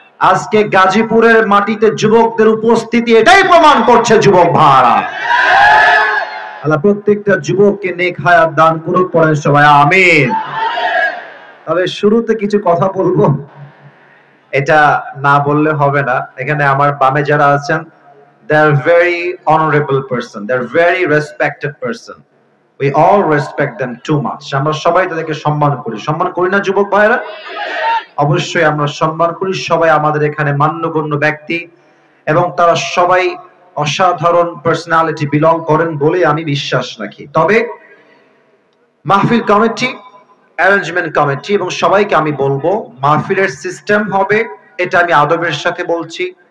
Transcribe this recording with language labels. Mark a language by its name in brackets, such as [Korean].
[Bangla] আজকে গাজীপুরের মাটিতে যুবকদের উপস্থিতি এটাই প্রমাণ করছে। যুবক ভাইরা, আল্লাহ প্রত্যেকটা যুবককে নেক হায়াত দান করুক। পড়েন সবাই আমিন। তবে শুরুতে কিছু কথা বলবো, এটা না বললে হবে না। এখানে আমার বামে যারা আছেন, [English] they are very honorable person, they are very respected person, we all respect them too much. [Bangla] আমরা সবাই তাদেরকে সম্মান করি, সম্মান করি না যুবক ভাইরা? অবশ্যই আমরা সম্মান করি। সবাই আমাদের এখানে মান্যগণ্য ব্যক্তি এবং তারা সবাই অসাধারণ পার্সোনালিটি বিলং করেন বলে আমি বিশ্বাস রাখি। তবে মাহফিল কমিটি, অ্যারেঞ্জমেন্ট কমিটি এবং সবাইকে আমি বলবো, মাহফিলের সিস্টেম হবে, এটা আমি আদবের সাথে বলছি।